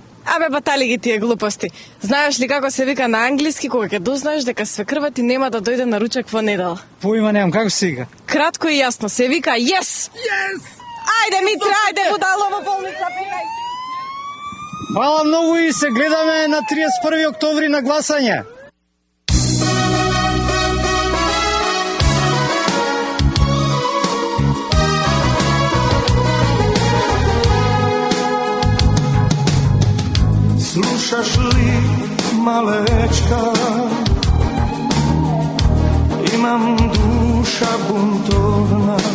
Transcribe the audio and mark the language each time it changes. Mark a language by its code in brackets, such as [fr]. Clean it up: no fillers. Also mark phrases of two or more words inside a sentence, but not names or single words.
[mk] Абе, батали ги тие глупости. Знаеш ли како се вика на англиски кога ќе дознаеш дека свекрва ти нема да дојде на ручек во недела? Поима немам, како се вика? Кратко и јасно, се вика [en] yes! Yes! [mk] Ајде, Митре, ајде, будало во болница, бегај! Фала многу и се гледаме на 31 октомври на гласање. Слушаш ли, малечка, имам душа бунтовна.